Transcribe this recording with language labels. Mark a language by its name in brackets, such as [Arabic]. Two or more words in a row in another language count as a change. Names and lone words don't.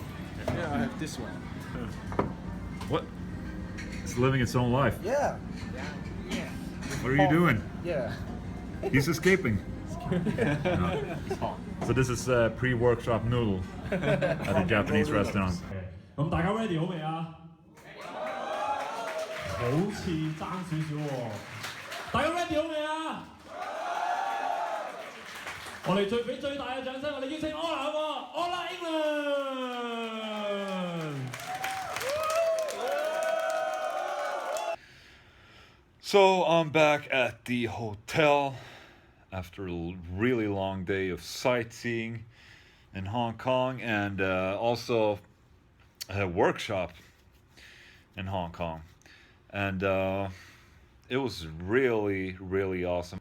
[English] Yeah, I have this one. What? It's living its own life. Yeah. What are you doing? Yeah. He's escaping. No. So this is pre-workshop noodle at a Japanese restaurant. [Cantonese] 咁大家 ready 好未啊？好似爭少少喎，大家 ready 好未啊？我哋俾最大嘅掌聲，我哋邀請 OLA 好唔好 ？OLA Englund。 [English] So I'm back at the hotel after a really long day of sightseeing in Hong Kong, and also workshop in Hong Kong, and it was really, really awesome.